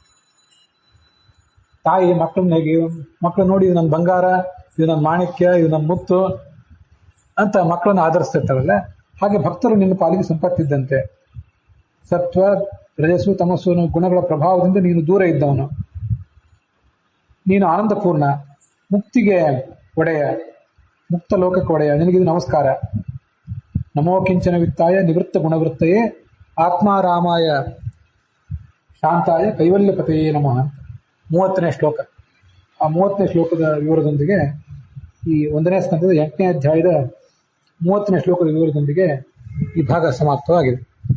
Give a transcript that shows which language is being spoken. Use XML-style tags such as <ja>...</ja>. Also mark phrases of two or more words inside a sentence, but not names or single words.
<kn>ತಾಯಿ ಮಕ್ಕಳನ್ನ ಹೇಗೆ, ಮಕ್ಕಳು ನೋಡಿ ಇದು ನನ್ನ ಬಂಗಾರ, ಇದು ನನ್ನ ಮಾಣಿಕ್ಯ, ಇದು ನನ್ನ ಮುತ್ತು ಅಂತ ಮಕ್ಕಳನ್ನ ಆಧರಿಸ್ತಿರ್ತಾರಲ್ಲ, ಹಾಗೆ ಭಕ್ತರು ನಿನ್ನ ಪಾಲಿಗೆ ಸಂಪತ್ತಿದ್ದಂತೆ. ಸತ್ವ ರಜಸ್ಸು ತಮಸ್ಸು ಅನ್ನೋ ಗುಣಗಳ ಪ್ರಭಾವದಿಂದ ನೀನು ದೂರ ಇದ್ದವನು. ನೀನು ಆನಂದಪೂರ್ಣ, ಮುಕ್ತಿಗೆ ಒಡೆಯ, ಮುಕ್ತ ಲೋಕಕ್ಕೆ ಒಡೆಯ. ನಿನಗಿದು ನಮಸ್ಕಾರ.</kn> <sa>ನಮೋ ಕಿಂಚನ ವಿತ್ತಾಯ ನಿವೃತ್ತ ಗುಣವೃತ್ತಯೇ ಆತ್ಮಾರಾಮಾಯ ಶಾಂತಾಯ ಕೈವಲ್ಯಪತೆಯೇ ನಮಃ.</sa> <kn>30ನೇ ಶ್ಲೋಕ. ಆ 30ನೇ ಶ್ಲೋಕದ ವಿವರದೊಂದಿಗೆ ಈ 1ನೇ ಸ್ಕಂದದ 8ನೇ ಅಧ್ಯಾಯದ 30ನೇ ಶ್ಲೋಕದ ವಿವರದೊಂದಿಗೆ ಈ ಭಾಗ ಸಮಾಪ್ತವಾಗಿದೆ.</kn>